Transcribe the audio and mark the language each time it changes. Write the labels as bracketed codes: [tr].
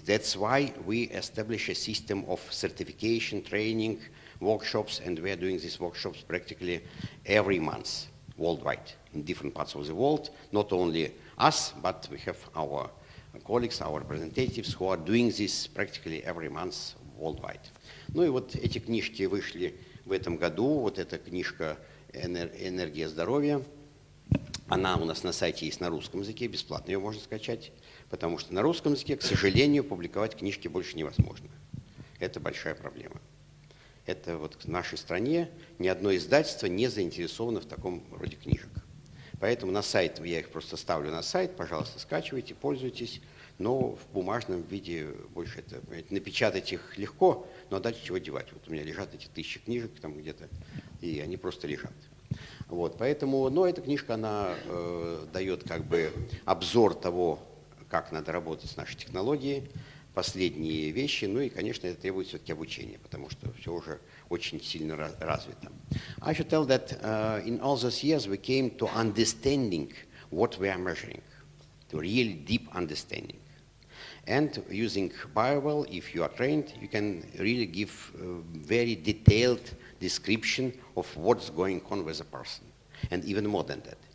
[en] That's why we establish a system of certification, training, workshops, and we are doing these workshops practically every month worldwide in different parts of the world. Not only us, but we have our colleagues, our representatives who are doing this practically every month worldwide. [ru] Ну и вот эти книжки вышли в этом году. Вот эта книжка «Энергия здоровья». Она у нас на сайте есть на русском языке, бесплатно ее можно скачать, потому что на русском языке, к сожалению, публиковать книжки больше невозможно. Это большая проблема. Это вот в нашей стране ни одно издательство не заинтересовано в таком роде книжек. Поэтому на сайт, я их просто ставлю на сайт, пожалуйста, скачивайте, пользуйтесь, но в бумажном виде больше это, напечатать их легко, но дальше чего девать. Вот у меня лежат эти 1000 книжек там где-то, и они просто лежат. Вот, поэтому, но эта книжка, она дает как бы обзор того, как надо работать с нашей технологией, последние вещи, ну и, конечно, это требует все-таки обучения, потому что все уже очень сильно развито. [en] I should tell that in all those years we came to understanding what we are measuring, to really deep understanding. And using Bowell, if you are trained, you can really give very detailed description of what's going on with a person. And even more than that.